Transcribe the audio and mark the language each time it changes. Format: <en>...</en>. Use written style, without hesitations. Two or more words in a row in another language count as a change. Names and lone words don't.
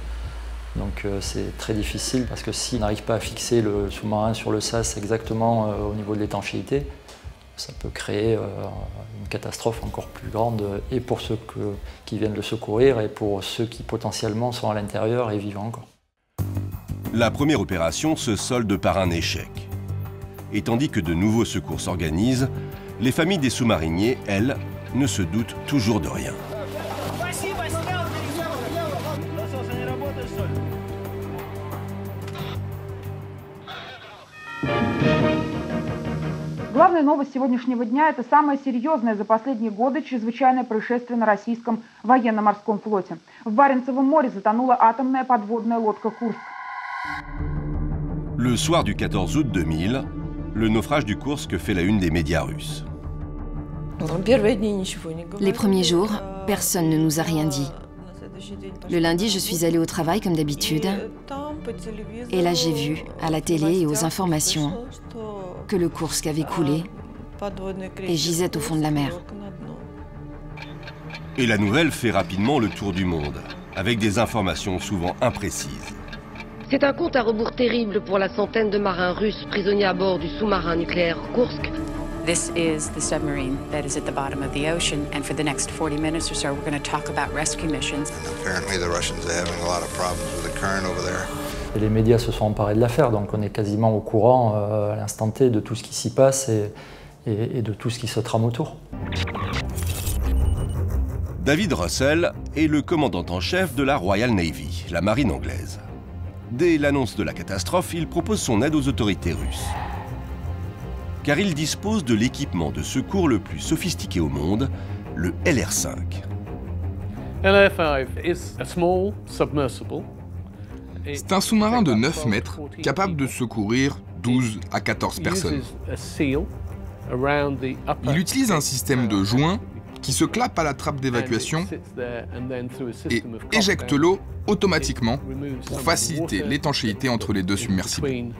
<fr>Donc c'est très difficile parce que s'il n'arrive pas à fixer le sous-marin sur le sas exactement au niveau de l'étanchéité, ça peut créer une catastrophe encore plus grande et pour ceux qui viennent le secourir et pour ceux qui potentiellement sont à l'intérieur et vivants encore. La première opération se solde par un échec. Et tandis que de nouveaux secours s'organisent, les familles des sous-mariniers, elles, ne se doutent toujours de rien.</fr> <ru>Главная новость сегодняшнего дня – это самое серьезное за последние годы чрезвычайное происшествие на российском военно-морском флоте. В Баренцевом море затонула атомная подводная лодка «Курск».</ru> <fr>Le soir du 14 août 2000, le naufrage du Kursk fait la une des médias russes. Les premiers jours, personne ne nous a rien dit. Le lundi, je suis allée au travail comme d'habitude. Et là, j'ai vu, à la télé et aux informations, que le Kursk avait coulé et gisait au fond de la mer. Et la nouvelle fait rapidement le tour du monde, avec des informations souvent imprécises. C'est un compte à rebours terrible pour la centaine de marins russes prisonniers à bord du sous-marin nucléaire Kursk.</fr> <en>This is the submarine that is at the bottom of the ocean, and for the next 40 minutes or so, we're going to talk about rescue missions. And apparently the Russians are having a lot of problems with the current over there.</en> <fr>Et les médias se sont emparés de l'affaire, donc on est quasiment au courant à l'instant T de tout ce qui s'y passe et de tout ce qui se trame autour. David Russell est le commandant en chef de la Royal Navy, la marine anglaise. Dès l'annonce de la catastrophe, il propose son aide aux autorités russes. Car il dispose de l'équipement de secours le plus sophistiqué au monde, le LR5.</fr> <en>LR5 is a small submersible.</en> <fr>C'est un sous-marin de 9 mètres, capable de secourir 12 à 14 personnes. Il utilise un système de joints qui se clappe à la trappe d'évacuation et éjecte l'eau automatiquement pour faciliter l'étanchéité entre les deux submersibles.</fr>